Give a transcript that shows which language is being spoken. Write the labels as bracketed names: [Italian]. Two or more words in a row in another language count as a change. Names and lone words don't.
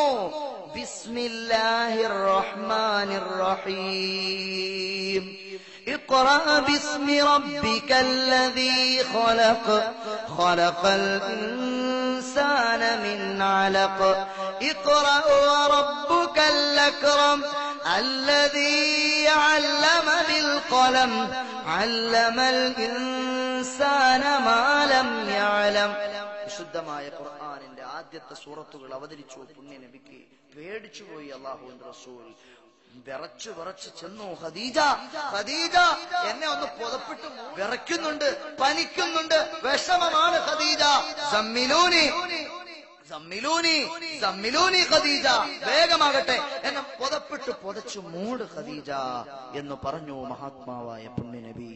[Arabic] بسم الله الرحمن الرحيم. اقرأ باسم ربك الذي خلق خلق الإنسان من علق. اقرأ وربك الأكرم الذي علم بالقلم علم الإنسان ما لم يعلم. [Malayalam] വിശുദ്ധമായ ഖുർആനിന്റെ ആദ്യത്തെ സൂറത്തുകൾ അവതരിച്ചു പുണ്യ നബിക്ക്. പേടിച്ചുപോയി അല്ലാഹുവിന്റെ റസൂൽ. വിറച്ചു ചെന്നു. ഖദീജ, ഖദീജ, എന്നെ ഒന്ന് പുതപ്പിട്ടു, വിറയ്ക്കുന്നുണ്ട്, പനിക്കുന്നുണ്ട്, വിഷമമാണ് ഖദീജ. [Arabic] زملوني زملوني [Malayalam] ഖദീജ, വേഗമാകട്ടെ, എന്നെ പുതച്ചു മൂട് ഖദീജ എന്ന് പറഞ്ഞു മഹാത്മാവായ പുണ്യ നബി.